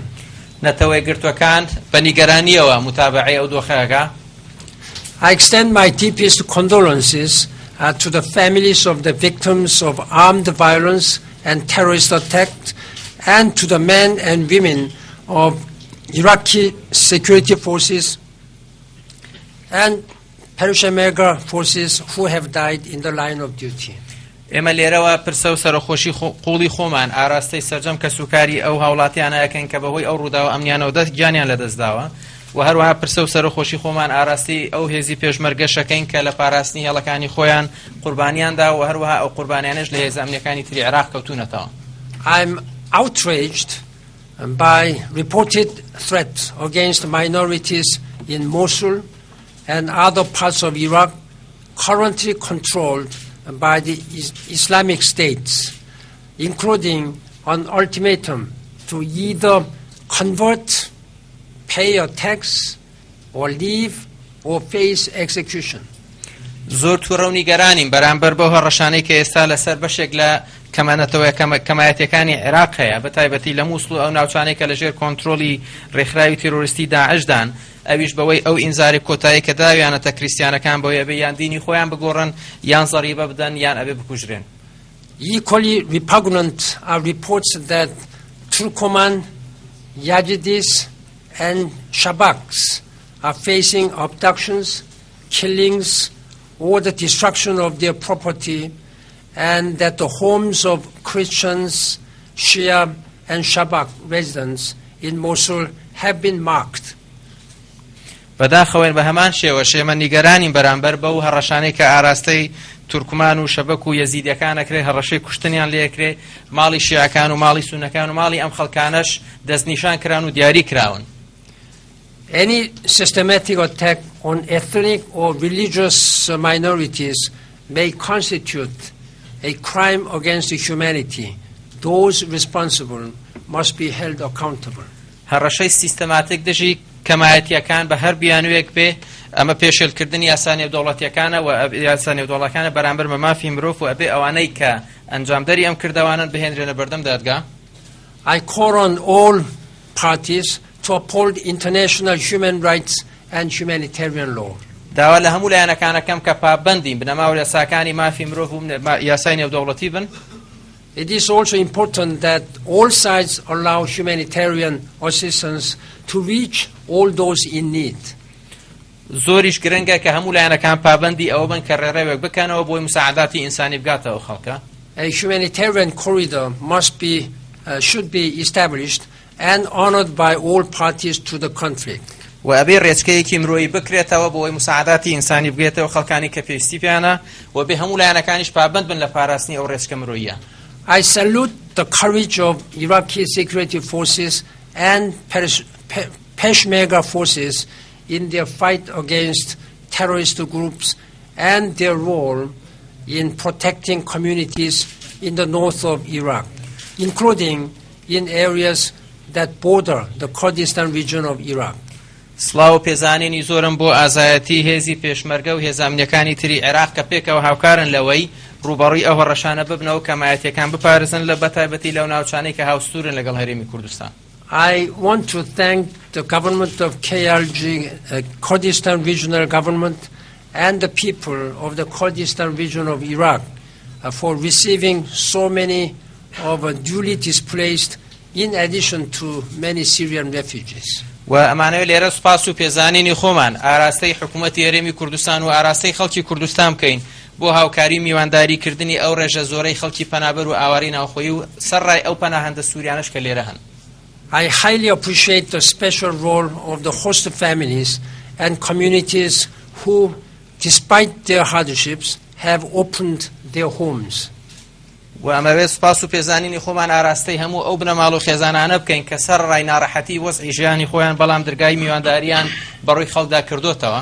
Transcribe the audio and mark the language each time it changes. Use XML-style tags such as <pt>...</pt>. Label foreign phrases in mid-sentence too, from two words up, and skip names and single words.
<ckb>نەتەوەی گرتوەکان بە نیگەرانیەوە متابعەی ئەو دۆخەکە.</ckb> <en>I extend my deepest condolences to the families of the victims of armed violence and terrorist attacks and to the men and women of Iraqi security forces and Peshmerga forces who have died in the line of duty.</en> <ckb>ئێمە لێرەوە پرسە و سەرخۆشی قوڵی خۆمان ئاراستەی سەرجەم کە سوکاری ئەو هاوڵاتیانە ئەکەن کە بەهۆی ئەو ڕووداوە ئەمنیانەوە دەست گیانیان لەدەستداوە و هەروەها پرسە و سەرخۆشی خۆمان ئاراستی ئەو هێزی پێشمەرگەشەکەین کە لە پاراستنی هێڵەکانی خۆیان قوربانیاندا و هەروەها ئەو قوربانیانەش لە هێز ئەمنیەکانی تری عێراق کەوتونەتەوە.</ckb> <en>I'm outraged by reported threats against minorities in Mosul and other parts of Iraq currently controlled by the Islamic states, including an ultimatum to either convert, pay a tax, or leave, or face execution.</en> <ckb>زۆر تووڕە و نیگەرانین بەرامبەر بەو هەڕەشانەی کە ئێستا لەسەر بەشێک لە کەمایەتەکانی عێراق هەیە بەتایبەتی لە مووسڵ و ئەو ناوچانەی کە لەژێر کۆنتڕۆلی ڕێکخراوی تیرۆریستی داعشدان ئەویش بەوەی ئەو ئینزاری کۆتایی کە داویانەتە کریستیانەکان بەوەی ئەبێ یان دینی خۆیان بگۆڕن یان زەریبە بدەن یان ئەبێ بکوژرێن.</ckb> <en>Equally repugnant are reports that Turkoman, Yazidis and Shabaks are facing abductions, killings, or the destruction of their property, and that the homes of Christians, Shia and Shabak residents in Mosul have been marked.</en> <ckb>بەداخەوەن بە هەمان شێوە ئێمە نیگەرانین بەرامبەر بەو هەڕەشانەی کە ئاراستەی تورکمان و شەبەک و یەزیدیەکانەکرێ هەڕەشەی کوشتنیان لێکرێ ماڵی شیعەکان و ماڵی سونەکان و ماڵی ئەم خەڵکانەش دەستنیشان کران و دیاری کراون.</ckb> <en>Any systematic attack on ethnic or religious minorities may constitute a crime against humanity. Those responsible must be held accountable.</en> <ckb>هەڕەشەی سیستەماتیک دژی کەمایەتیەکان بە هەر بیانوێک بێ ئەمە پێشێلکردنی یاسا نێودەوڵەتیەکانە و یاسا نێودەوڵەتەکانە بەرامبەر بە مافی مرۆڤ و ئەبێ ئەوانەی کە ئەنجامدەری ئەم کردەوانن بهێنرێنە بەردەم دادگا.</ckb> <en>I call on all parties to uphold international human rights and humanitarian law.</en> <ckb>داوا لە هەموو لایەنەکانەکەم کە پابەندین بنەماو یاساکانی مافی مرۆڤ و یاسای نێودەوڵەتی بن.</ckb> <en>It is also important that all sides allow humanitarian assistance to reach all those in need.</en> <ckb>زۆریش گرنگە کە هەموو لایەنەکان پابەندی ئەوە بن کە ڕێڕەوێک بکەنەوە بۆی</ckb> <ar>مساعداتی ئینسانی</ar> <ckb>بگاتەوە خەڵکە.</ckb> <en>A humanitarian corridor should be established and honored by all parties to the conflict.</en> <ckb>و ئەبێ ڕێچکەیەکی مرۆیی بکرێتەوە بۆی</ckb> <ar>مساعداتی ئینسانی</ar> <ckb>بگێتەوە خەڵکانی کە پێویستی پێیانە و بێ هەموو لایەنەکانیش پابەند بن لە پاراستنی ئەو ڕێچکە مرۆییە.</ckb> <en>I salute the courage of Iraqi security forces and Peshmerga forces in their fight against terrorist groups and their role in protecting communities in the north of Iraq, including in areas that border the Kurdistan region of Iraq.</en> <ckb>سڵاو پێزانینی زۆرم بۆ ئازایەتی هێزی پێشمەرگە و هێزامنیەکانی تری عێراق کە پێکەوە هاوکارن لەوەی ڕوبەڕووی ئەو هەڕەشانە ببنەوە کەمایەتیەکان بپارێزن لە بەتایبەتی لەو ناوچانەی کە هاوسوورن لەگەڵ هەرێمی کوردستان.</ckb> <en>I want to thank the government of KRG, Kurdistan Regional Government, and the people of the Kurdistan region of Iraq for receiving so many of duly displaced in addition to many Syrian refugees.</en> <ckb>و ئەمانەوە لێرە سوپاس و پێزانینی خۆمان ئاراستەی حکوومەتی هەرێمی کوردستان و ئاراستەی خەڵکی کوردستان بکەین بۆ هاوکاری میوانداریکردنی ئەو ڕێژە زۆرەی خەڵکی پەنابەر و ئاواری ناوخۆیی و سەرڕای ئەو پەناهەندە سووریانش کە لێرە هەن.</ckb> <en>I highly appreciate the special role of the host families and communities who, despite their hardships, have opened their homes.</en> <ckb>و ئەمەوێت سوپاس و پێزانینی خۆمان ئاراستەی هەموو ئەو بنەماڵ و خێزانانە بکەین کە سەرڕای ناڕەحەتی وەزعی ژیانی خۆیان بەڵام دەرگای میوانداریان بەڕووی خەڵکدا کردوتەوە.</ckb>